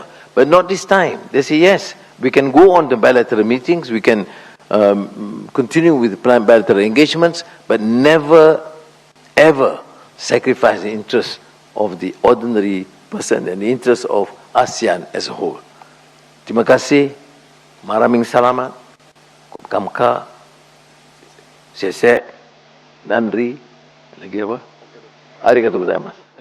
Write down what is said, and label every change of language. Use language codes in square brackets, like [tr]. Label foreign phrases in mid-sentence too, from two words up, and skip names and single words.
[en] But not this time. They say, yes, we can go on to bilateral meetings, we can continue with bilateral engagements, but never, ever sacrifice the interests of the ordinary person and the interests of ASEAN as a whole. [ms] Terima kasih, [tl] maraming salamat, [ms] kamka, sese, nandri, lagi apa? [ja] ありがとうございます.